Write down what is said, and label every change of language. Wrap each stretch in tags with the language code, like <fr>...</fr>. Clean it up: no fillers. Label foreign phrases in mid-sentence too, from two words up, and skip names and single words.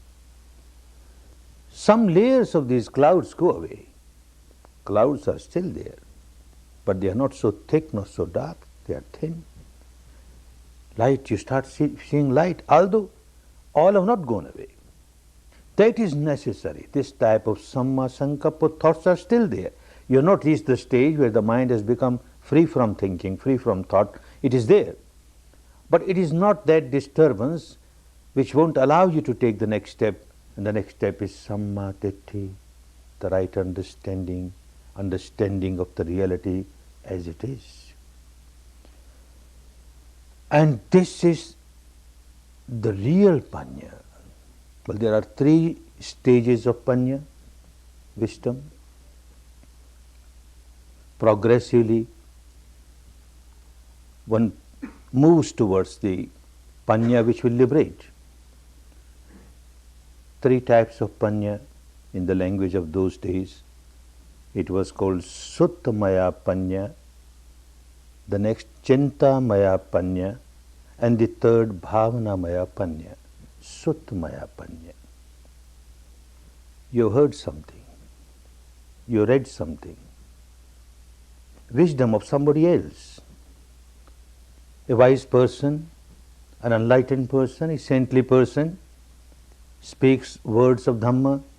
<en>Some layers of these clouds go away. Clouds are still there, but they are not so thick, not so dark, they are thin. Light, you start seeing light, although all have not gone away. That is necessary. This type of</en> <pi>samma sankappa</pi> <en>thoughts are still there. You have not reached the stage where the mind has become free from thinking, free from thought. It is there. But it is not that disturbance which won't allow you to take the next step. And the next step is</en> <pi>samma ditthi,</pi> <en>the right understanding of the reality as it is. And this is the real paññā. Well, there are 3 stages of paññā, wisdom. Progressively, one moves towards the paññā which will liberate. 3 types of paññā in the language of those days. It was called</en> <pi>Suttamaya paññā,</pi> <en>the next</en> <pi>Chintamaya paññā,</pi> <en>and the third</en> <pi>Bhavanamaya paññā. Suttamaya paññā.</pi> <en>You heard something, you read something, wisdom of somebody else. A wise person, an enlightened person, a saintly person speaks words of Dhamma.</en>